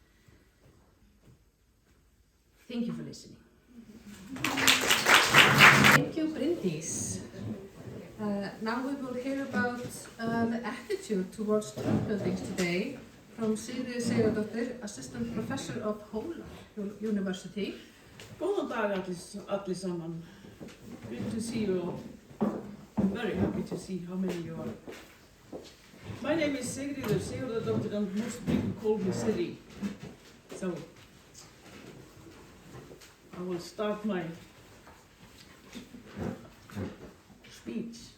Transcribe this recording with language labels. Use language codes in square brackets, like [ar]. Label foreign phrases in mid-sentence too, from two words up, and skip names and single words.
[en] Thank you for listening. Thank you, Bryndís. Now we will hear about the attitude towards turf buildings today from Sigríður Sigurðardóttir, Assistant Professor of Hólar University. [is] Góðan dag allir saman. [en] Good to see you all. I'm very happy to see how many you are. My name is Sigríður Sigurðardóttir, and most people call me Siri. So I will start my speech.